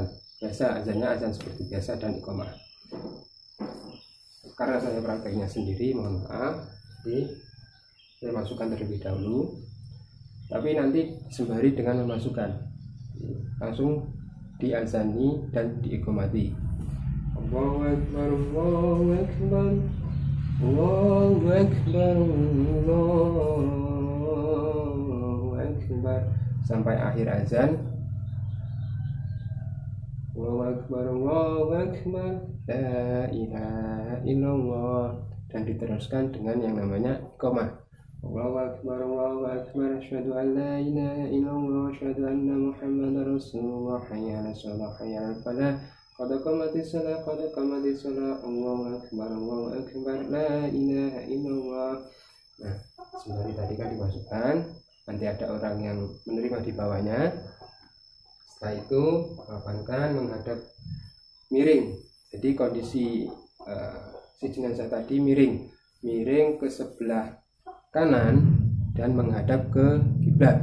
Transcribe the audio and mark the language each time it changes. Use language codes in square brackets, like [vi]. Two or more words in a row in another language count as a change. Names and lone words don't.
[id] Biasa azannya azan seperti biasa dan iqomah. Karena saya prakteknya sendiri, mohon maaf, jadi saya masukkan terlebih dahulu, tapi nanti sembari dengan memasukkan langsung diazani dan diiqomati. [ar] الله أكبر، الله أكبر، الله أكبر، الله أكبر, [id] sampai akhir azan. [ar] الله أكبر، الله أكبر، لا إله إلا الله, [id] dan diteruskan dengan yang namanya iqamah. [ar] الله أكبر، الله أكبر، أشهد أن لا إله إلا الله، أشهد أن محمدا رسول الله، حي على الصلاة، حي على الفلاح، قد قامت الصلاة، قد قامت الصلاة، الله أكبر، الله أكبر، لا إله إلا الله. [id] Nah, sembari tadi kan dimasukkan, nanti ada orang yang menerima di bawahnya. Setelah itu papankan menghadap miring. Jadi kondisi si jenazah tadi miring ke sebelah kanan dan menghadap ke kiblat.